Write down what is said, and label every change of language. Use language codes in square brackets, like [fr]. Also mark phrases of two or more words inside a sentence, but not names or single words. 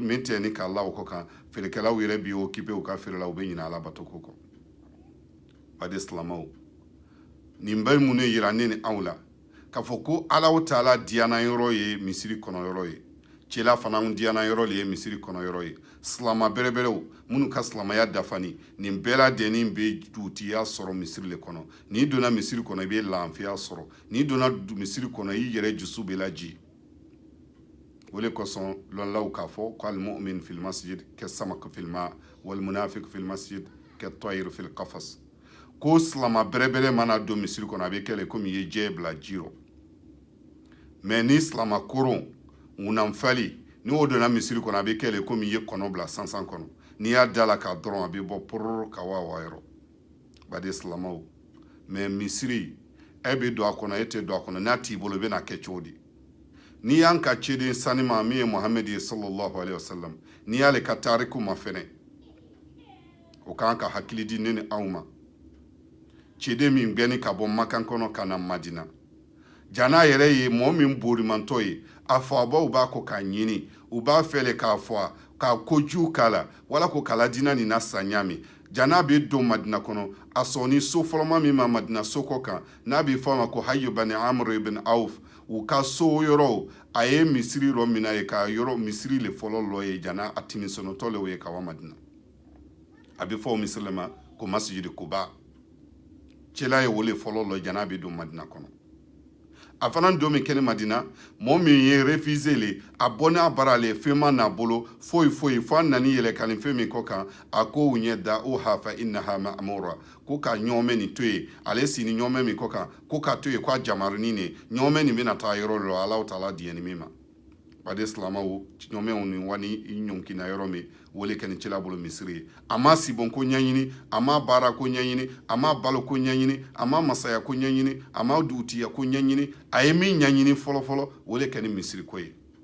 [bm] min tɛ ni k'a la o kɔ kan feerekɛlaw yɛrɛ b'i occupé u ka feere la u bɛ ɲinɛ ala bato ko kɔ baden silamɛw nin bɛɛ mun de yira ne ni aw la k'a fɔ ko ala taala diyana yɔrɔ ye misiri kɔnɔ yɔrɔ ye cɛla fana diyana yɔrɔ de ye misiri kɔnɔ yɔrɔ ye silama bɛrɛbɛrɛw minnu ka silamaya dafani nin bɛɛ lajɛlen bɛ dugutiya sɔrɔ misiri le kɔnɔ n'i donna misiri kɔnɔ i bɛ lafiya sɔrɔ n'i donna misiri kɔnɔ i yɛrɛ dusu bɛ laji o de kosɔn lɔnlaw k'a fɔ ko [ar] المؤمن في المسجد كالسمك في الماء والمنافق في المسجد كالطير في القفص [bm] ko silama bɛrɛbɛrɛ mana don misiri kɔnɔ a bɛ kɛlɛ komi i ye jɛ bila ji rɔ mɛ ni silama koron ŋunanfali ni o donna misiri kɔnɔ a bɛ kɛlɛ komi i ye kɔnɔ bila sansan kɔnɔ n'i y'a da la k'a dɔrɔn a bɛ bɔ pororo ka wa yɔrɔ baden silamaw mɛ misiri e bɛ don a kɔnɔ e tɛ don a kɔnɔ n'a t'i bolo i bɛna kɛ cogo di n'i y'an ka cɛden sani ma min ye muhammed ye [ar] صلى الله عليه وسلم [bm] n'i y'ale ka tariku ma fɛnɛ o kan ka hakili di ne ni aw ma cɛden min gɛnni ka bɔ makan kɔnɔ ka na madina jana yɛrɛ ye mɔgɔ min borimantɔ ye a fɔ abaw b'a kɔ k'a ɲini u b'a fɛlɛ k'a fɔ k'a kojugu k'a la wala ko k'a ladina nin na sa ɲami jana bɛ don madina kɔnɔ a sɔnni so fɔlɔma min ma madina so kɔ kan n'a bɛ fɔ a ma ko hayu bani amr ibn auf u ka so yɔrɔ a ye misiri yɔrɔ min na ye ka yɔrɔ misiri le fɔlɔ lɔ ye jana a timisɔnɔtɔ le ye ka wa madina a bɛ fɔ o misiri ma ko masjidi kuba cɛla ye wole fɔlɔ lɔ jana bɛ don madina kɔnɔ a fana don min kɛnɛ madina mɔgɔ min ye refusé le a bɔ n'a bara le fɛn ma n'a bolo foyi fo a nani yɛlɛ ka nin fɛn min kɔ kan a ko u ɲɛ da o hafa [ar] إنها مأمورة [bm] ko ka ɲɔgɔmɛ nin to yen ale sini ɲɔgɔmɛ min kɔ kan ko ka to yen ko a jamarini ne ɲɔgɔmɛ nin bɛna taa yɔrɔ dɔ ala taala diɲɛni min ma baden silamaw ɲɔgɔmɛw ni wani i ɲɔnkina yɔrɔ min wole kɛ nin cɛla bolo misiri ye a ma sibɔn ko ɲɛɲini a ma baara ko ɲɛɲini a ma balo ko ɲɛɲini a ma masaya ko ɲɛɲini a ma dugutiya ko ɲɛɲini a ye min ɲɛɲini fɔlɔfɔlɔ wole kɛ ni misiri ko ye